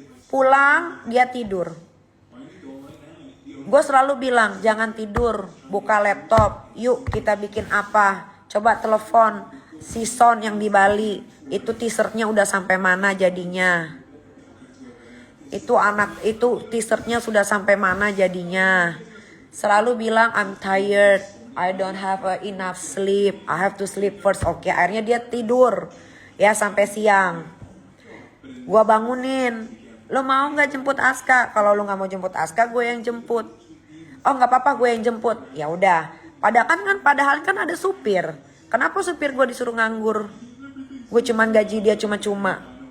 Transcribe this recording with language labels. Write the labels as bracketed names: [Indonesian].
[Indonesian] Pulang dia tidur. Gue selalu bilang jangan tidur, buka laptop, yuk kita bikin apa. Coba telepon si Son yang di Bali, itu teasernya udah sampai mana jadinya. Itu teasernya sudah sampai mana jadinya. Selalu bilang [English] I'm tired, I don't have enough sleep, I have to sleep first. [Indonesian] Oke, akhirnya dia tidur ya sampai siang. Gua bangunin, lo mau nggak jemput Aska? Kalau lo nggak mau jemput Aska, gue yang jemput. Oh nggak apa-apa, gue yang jemput. Ya udah. Padahal kan ada supir. Kenapa supir gue disuruh nganggur? Gue cuman gaji dia cuma-cuma.